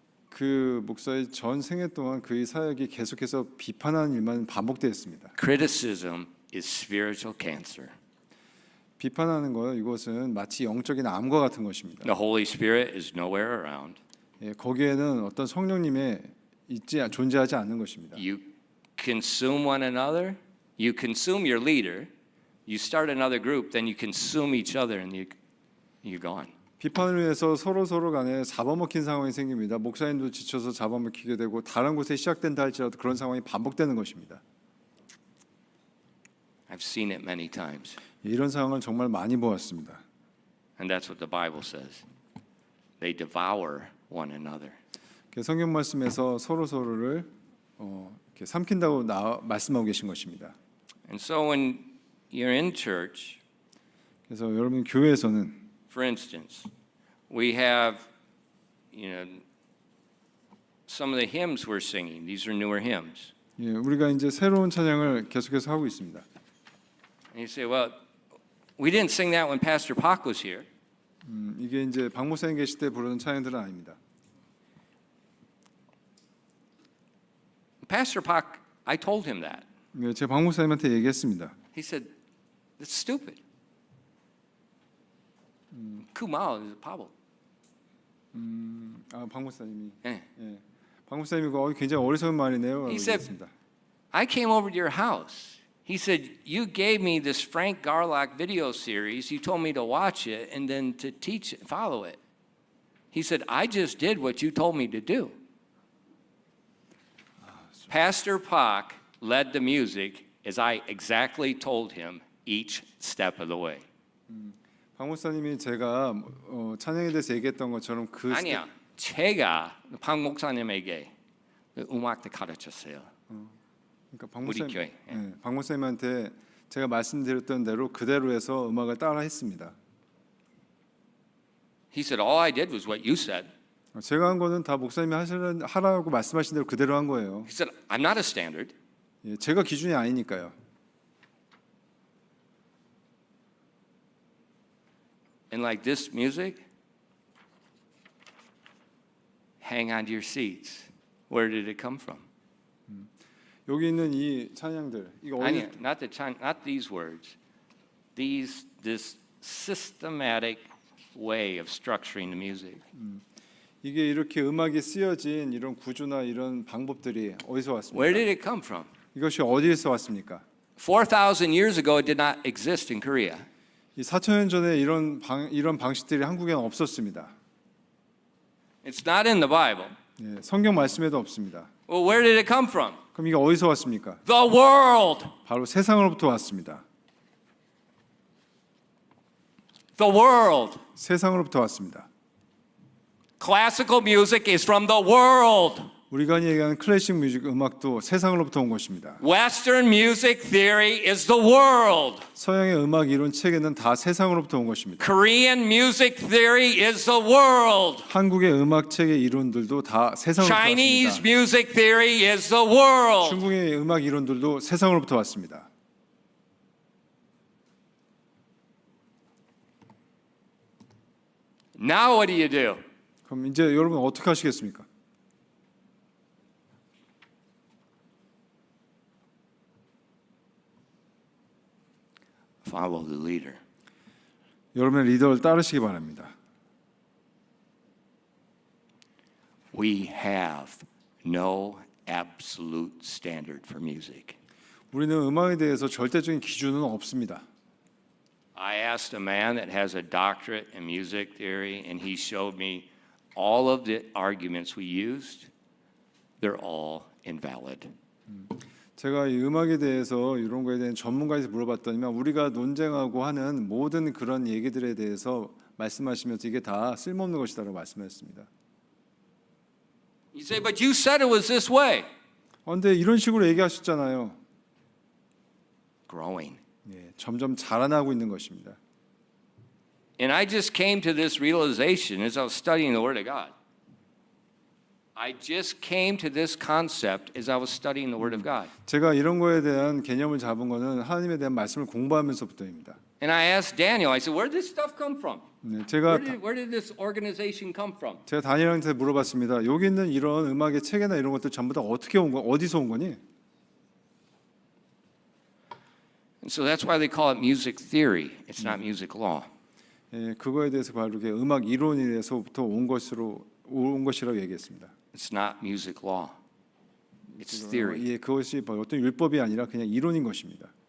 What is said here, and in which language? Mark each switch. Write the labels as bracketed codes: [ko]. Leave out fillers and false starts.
[ko] 그 목사의 전 생애 동안 그의 사역이 계속해서 비판하는 일만 반복되었습니다. [en] Criticism is spiritual cancer. [ko] 비판하는 거 이것은 마치 영적인 암과 같은 것입니다. [en] The Holy Spirit is nowhere around. [ko] 예, 거기에는 어떤 성령님의 존재하지 않는 것입니다. [en] You consume one another. You consume your leader. You start another group, then you consume each other, and you're gone. [ko] 비판을 위해서 서로 간에 잡아먹힌 상황이 생깁니다. 목사님도 지쳐서 잡아먹히게 되고 다른 곳에 시작된다 할지라도 그런 상황이 반복되는 것입니다. [en] I've seen it many times. [ko] 이런 상황을 정말 많이 보았습니다. [en] And that's what the Bible says. They devour one another. [ko] 성경 말씀에서 서로를 이렇게 삼킨다고 말씀하고 계신 것입니다. [en] And so when you're in church, [ko] 그래서 여러분 교회에서는 [en] for instance, we have, some of the hymns we're singing. These are newer hymns. [ko] 예, 우리가 이제 새로운 찬양을 계속해서 하고 있습니다. [en] And you say, well, we didn't sing that when Pastor Pak was here. [ko] 이게 이제 박 목사님 계실 때 부르는 찬양들은 아닙니다. [en] Pastor Pak, I told him that. [ko] 네, 제 박목사님한테 얘기했습니다. [en] He said, "That's stupid." Kumao is a Pablo. [ko] 박목사님이. 예. 예. 박목사님이 굉장히 어리석은 말이네요. [en] He said, [ko] 얘기했습니다. [en] I came over to your house. He said, you gave me this Frank Garlock video series. You told me to watch it and then to teach it, follow it. He said, I just did what you told me to do. Pastor Pak led the music as I exactly told him each step of the way. [ko] 박목사님이 제가 찬양에 대해서 얘기했던 것처럼 그 아니야, 제가 박 목사님에게 음악도 가르쳤어요. 그러니까 우리 교회. 네, 박목사님한테 제가 말씀드렸던 대로 그대로 해서 음악을 따라 했습니다. [en] He said, all I did was what you said. [ko] 제가 한 거는 다 목사님이 하라고 말씀하신 대로 그대로 한 거예요. [en] He said, I'm not a standard. [ko] 예, 제가 기준이 아니니까요. [en] And like this music, hang on to your seats. Where did it come from? [ko] 여기 있는 이 찬양들 이거 아니야, [en] not these words. This systematic way of structuring the music. [ko] 이게 이렇게 음악이 쓰여진 이런 구조나 이런 방법들이 어디서 왔습니까? [en] Where did it come from? [ko] 이것이 어디에서 왔습니까? [en] 4,000 years ago, it did not exist in Korea. [ko] 이 4,000년 전에 이런 방식들이 한국에는 없었습니다. [en] It's not in the Bible. [ko] 예, 성경 말씀에도 없습니다. [en] Well, where did it come from? [ko] 그럼 이게 어디서 왔습니까? [en] The world. [ko] 바로 세상으로부터 왔습니다. [en] The world. [ko] 세상으로부터 왔습니다. [en] Classical music is from the world. [ko] 우리가 얘기하는 클래식 뮤직 음악도 세상으로부터 온 것입니다. [en] Western music theory is the world. [ko] 서양의 음악 이론 체계는 다 세상으로부터 온 것입니다. [en] Korean music theory is the world. [ko] 한국의 음악 체계 이론들도 다 세상으로부터 [en] Chinese [ko] 왔습니다. [en] music theory is the world. [ko] 중국의 음악 이론들도 세상으로부터 왔습니다. [en] Now what do you do? [ko] 그럼 이제 여러분 어떻게 하시겠습니까? [en] Follow the leader. [ko] 여러분의 리더를 따르시기 바랍니다. [en] We have no absolute standard for music. [ko] 우리는 음악에 대해서 절대적인 기준은 없습니다. [en] I asked a man that has a doctorate in music theory, and he showed me all of the arguments we used. They're all invalid. [ko] 제가 이 음악에 대해서 이런 거에 대한 전문가에서 물어봤더니만 우리가 논쟁하고 하는 모든 그런 얘기들에 대해서 말씀하시면서 이게 다 쓸모없는 것이다라고 말씀하셨습니다. [en] You say, but you said it was this way. [ko] 그런데 이런 식으로 얘기하셨잖아요. [en] Growing. [ko] 예, 점점 자라나고 있는 것입니다. [en] And I just came to this realization as I was studying the Word of God. I just came to this concept as I was studying the Word of God. [ko] 제가 이런 거에 대한 개념을 잡은 거는 하나님에 대한 말씀을 공부하면서부터입니다. [en] And I asked Daniel, I said, where did this stuff come from? [ko] 네, 제가 [en] Where did this organization come from? [ko] 다니엘한테 물어봤습니다. 여기 있는 이런 음악의 체계나 이런 것들 전부 다 어떻게 온 거, 어디서 온 거니? [en] And so that's why they call it music theory. It's not music law. [ko] 예, 그거에 대해서 바로 이렇게 음악 이론에서부터 온 것이라고 얘기했습니다. [en] It's not music law. It's theory. [ko] 예, 그것이 어떤 율법이 아니라 그냥 이론인 것입니다.